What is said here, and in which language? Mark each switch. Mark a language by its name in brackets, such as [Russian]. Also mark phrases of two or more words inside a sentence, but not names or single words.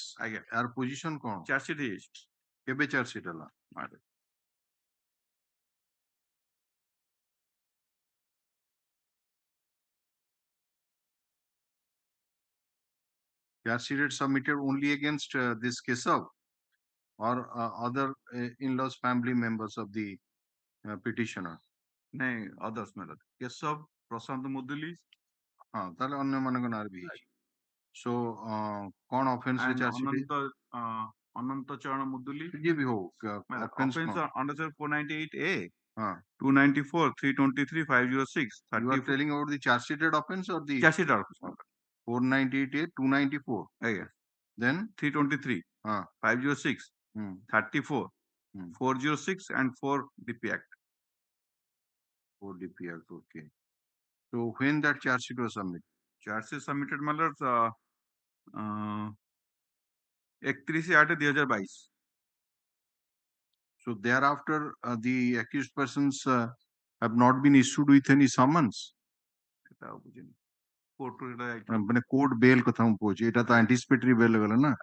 [Odia] ଆଜ୍ଞା [Hindi] यार पोजीशन कौन [English] charge sheet [Odia] ହେଇଯାଇଛି କେବେ ଚାର୍ଜ ସିଟ୍ ହେଲା [English] charge sheet submitted only against this Kesav or other in-laws family members of the petitioner [Odia] ନାଇଁ [English] others matter [Odia] କେଶବ ପ୍ରଶାନ୍ତ ମୁଦୁଲି ହଁ ତାହେଲେ ଅନ୍ୟ ମାନଙ୍କ ନାଁରେ ବି ହେଇଛି ସୋ କଣ ଅଫେନ୍ସ ରେ [English] charge sheet [Odia] ଅନନ୍ତ ଚରଣ ମୁଦୁଲି ଯିଏ ବି ହଉ [English] offense under 498A [Odia] ହଁ 294 323 506 [English] you are telling about the charge sheeted offense or the charge sheet 498A 294 [Odia] ଆଜ୍ଞା [English] then 323 [Odia] ହଁ [English] 506 34 406 and 4 DP Act 4 DP Act okay so when that charge sheet was submitted charge sheet submitted मतलब 31/8/2022 so thereafter the accused persons have not been issued with any summons [Odia] ସେଟା ଆଉ ବୁଝିନି କୋର୍ଟ ରେ ମାନେ [English] court bail [Odia] କଥା ମୁଁ କହୁଛି ଏଟା ତ [English] anticipatory bail [Odia] ଗଲା ନା